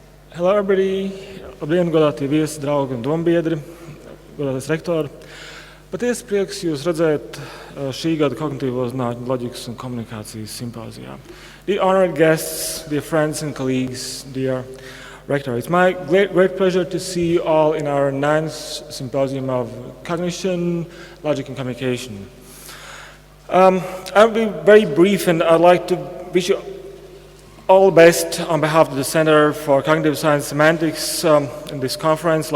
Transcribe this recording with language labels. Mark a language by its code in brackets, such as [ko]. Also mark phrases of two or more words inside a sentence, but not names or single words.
[en] Hello everybody! [lv] Labdien, godātie viesi, draugi un dombiedri, godātais rektori. Patiesi prieks jūs redzēt šī gada kognitīvo zinātņu, loģikas un komunikācijas simpozijā. [en] Dear honored guests, dear friends and colleagues, dear rector, it's my great pleasure to see you all in our 9th Symposium of Cognition, Logic and Communication. I'll be very brief, and I'd like to wish you all the best on behalf of the Center for Cognitive Science Semantics in this conference.